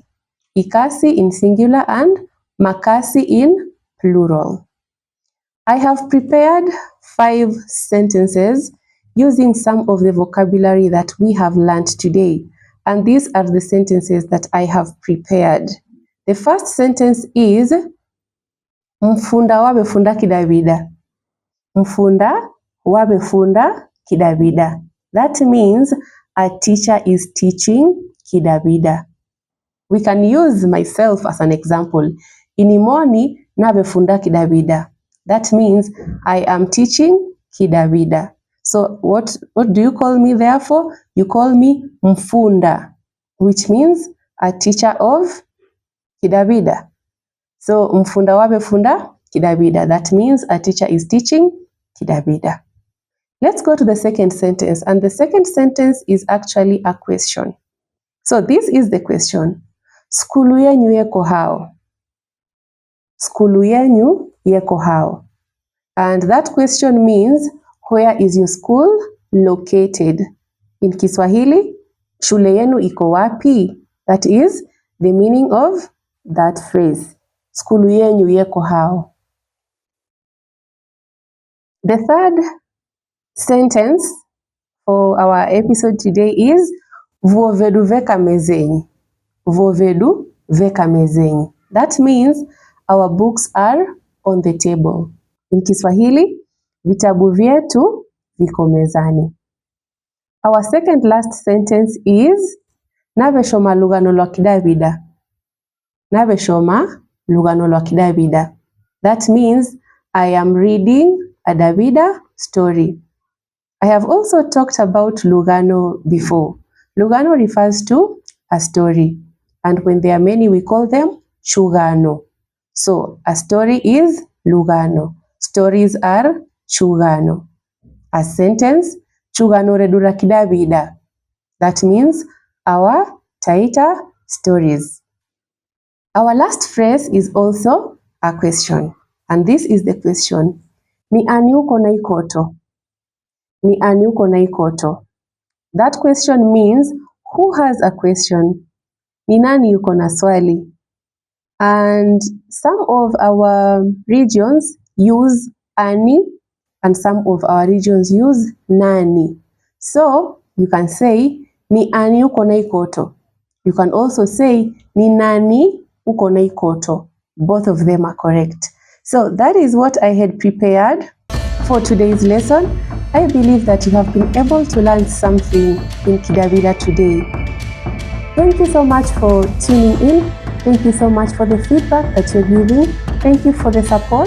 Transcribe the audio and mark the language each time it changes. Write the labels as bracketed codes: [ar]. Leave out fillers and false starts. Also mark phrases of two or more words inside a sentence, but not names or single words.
[en] Ikasi in singular and makasi in plural. I have prepared 5 sentences using some of the vocabulary that we have learned today, and these are the sentences that I have prepared. The first sentence is [dav] mfunda wabefunda Kidawida. Mfunda wabefunda Kidawida. [en] That means a teacher is teaching Kidawida. We can use myself as an example. [dav] Inimoni nabefunda Kidawida. [en] That means I am teaching Kidawida. So what do you call me therefore? You call me [dav] mfunda, which [en] means a teacher of Kidawida. [dav] So mfunda wabefunda Kidawida. [en] That means a teacher is teaching Kidawida. Let's go to the second sentence, and the second sentence is actually a question. So this is the question. [dav] Skulu yenyu yeko hao? Skulu yenyu yeko hao? [en] And that question means, where is your school located? [sw] In Kiswahili, shule yenu iko wapi? [en] That is the meaning of that phrase. [dav] Skulu yenyu yeko hao? [en] The third sentence for our episode today is [dav] vuo vedu veka mezenyi. Vuo vedu veka mezenyi. [en] That means our books are on the table. [sw] In Kiswahili, vitabu vyetu viko mezani. [en] Our second last sentence is [dav] nabeshoma lugano lwa Kidawida. Nabeshoma lugano lwa Kidawida. [en] That means I am reading a Dawida story. I have also talked about lugano before. Lugano refers to a story, and when there are many, we call them chugano. So a story is lugano. Stories are chugano. A sentence, [dav] chugano redura Kidawida. [en] That means our Taita stories. Our last phrase is also a question, and this is the question. [dav] Ni ani uko na ikoto? Ni ani uko na ikoto? [en] That question means who has a question? [sw] Ni nani yuko na swali? [en] And some of our regions use ani, and some of our regions use nani. So you can say [dav] ni ani uko na ikoto. [en] You can also say [dav] ni nani uko na ikoto. [en] Both of them are correct. So that is what I had prepared for today's lesson. I believe that you have been able to learn something in Kidawida today. Thank you so much for tuning in. Thank you so much for the feedback that you're giving. Thank you for the support.